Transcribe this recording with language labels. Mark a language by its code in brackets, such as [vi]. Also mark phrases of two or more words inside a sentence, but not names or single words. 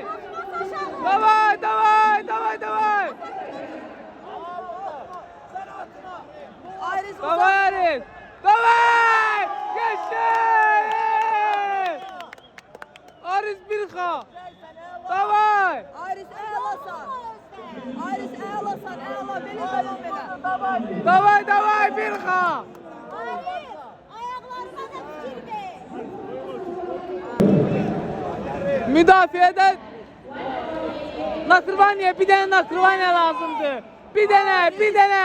[ru] Davay, davay, davay, davay! [az] Sen atma. Aris uzat. Davay Arif! Davay! Geçey! Arif Birxa! Davay! Aris əlasan. Aris əlasan, əla. Belə davam elə. [ru] Davay, davay Birxa! [az] Arif, ayaqlarına da fikir ver. Müdafiədə Nakrvaniya, bir dənə Nakrvaniya lazımdır. Bir dənə, bir dənə.